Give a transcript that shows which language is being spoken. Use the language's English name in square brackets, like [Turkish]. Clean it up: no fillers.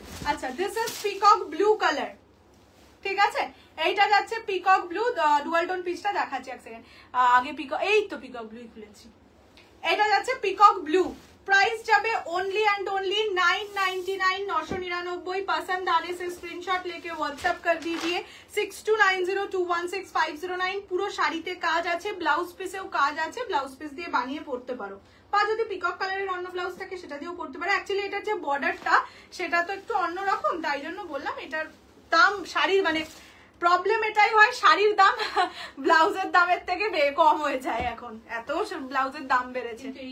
[Bangla] আচ্ছা, this is peacock blue colour, ঠিক আছে। এইটা যাচ্ছে পিকক ব্লু, ডুয়াল টোন পিসটা দেখাচ্ছি এক সেকেন্ড। আগে পিকক, এই তো পিকক ব্লুই খুলেছি। এটা যাচ্ছে পিকক ব্লু, प्राइस যাবে ओनली एंड ओनली 999, 999। [Hindi] पसंद आने से स्क्रीनशॉट लेके व्हाट्सएप कर दीजिए 6290216509। [Bangla] পুরো শাড়িতে কাজ আছে, ব্লাউজ পিসেও কাজ আছে, ব্লাউজ পিস দিয়ে বানিয়ে পরতে পারো, বা যদি পিকক কালারের অন্য ব্লাউজ থাকে সেটা দিয়েও পরতে পারো। অ্যাকচুয়ালি এটার যে বর্ডারটা সেটা তো একটু অন্যরকম, তাই জন্য বললাম এটার দাম শাড়ির মানে প্রবলেম এটাই হয়, শাড়ির দাম ব্লাউজের দামের থেকে কম হয়ে যায় এখন, এত ব্লাউজের দাম বেড়েছে।